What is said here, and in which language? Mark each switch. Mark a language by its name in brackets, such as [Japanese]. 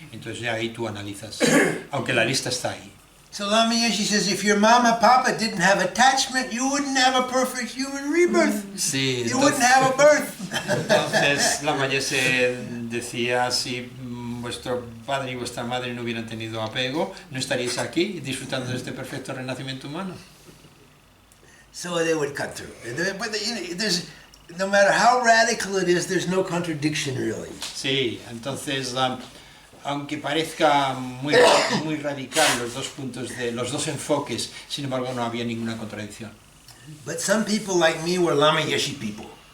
[Spanish] Entonces ya ahí tú analizas, aunque la lista está ahí. [English] So Lama Yeshe says, if your mama, papa didn't have attachment, you wouldn't have a perfect human rebirth. [Spanish] Sí, [English] You wouldn't have a birth. [Spanish] entonces Lama Yeshe decía, si vuestro padre y vuestra madre no hubieran tenido apego, no estaríais aquí disfrutando de este perfecto renacimiento humano. [English] So they would cut through. But there's, no matter how radical it is, there's no contradiction really. [Spanish] Sí, entonces, aunque parezca muy radical los dos enfoques, sin embargo no había ninguna contradicción. [English] But some people like me were Lama Yeshe people.